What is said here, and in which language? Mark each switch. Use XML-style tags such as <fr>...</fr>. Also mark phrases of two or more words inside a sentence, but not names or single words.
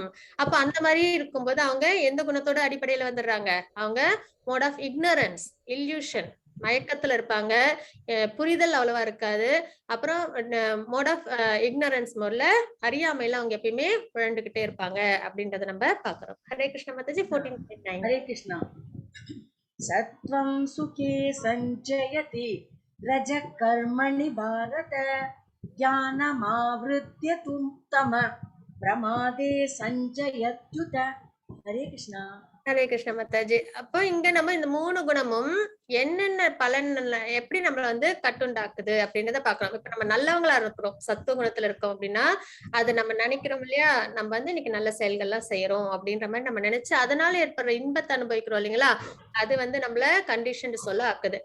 <ta>அப்ப அந்த மாதிரி இருக்கும்போது அவங்க எந்த குணத்தோட அடிப்படையில வந்துடுறாங்க? அவங்க</ta> <en>mode of ignorance,</en> <ta>இல்யூஷன், மயக்கத்துல இருப்பாங்க. புரிதல் அவ்வளவா இருக்காது. அப்புறம்</ta> <en>mode of ignorance</en> <ta>மோட்ல, அறியாமையில அவங்க எப்பயுமே உழண்டுகிட்டே இருப்பாங்க அப்படின்றத நம்ம பாக்குறோம். ஹரே கிருஷ்ண மாதாஜி. 14.9.</ta> <sa>हरे कृष्णा सत्वं सुखे सञ्जयति रजः कर्मणि भारत ज्ञानमावृत्य तु तम प्रमादे सञ्जयत्युत हरे कृष्णा</sa> <ta>ஹரே கிருஷ்ண மாதாஜி. அப்போ இங்க நம்ம இந்த 3 குணமும் என்னென்ன பலன், எப்படி நம்மள வந்து கட்டுண்டாக்குது அப்படின்றத பாக்கலாம். இப்ப நம்ம நல்லவங்களா இருக்கிறோம், சத்துவ குணத்துல இருக்கோம் அப்படின்னா, அது நம்ம நினைக்கிறோம் இல்லையா, நம்ம வந்து இன்னைக்கு நல்ல செயல்கள்லாம் செய்யறோம் அப்படின்ற மாதிரி நம்ம நினைச்சு அதனால ஏற்படுற இன்பத்தை அனுபவிக்கிறோம் இல்லைங்களா, அது வந்து நம்மள கண்டிஷன் சொல்ல ஆக்குது.</ta>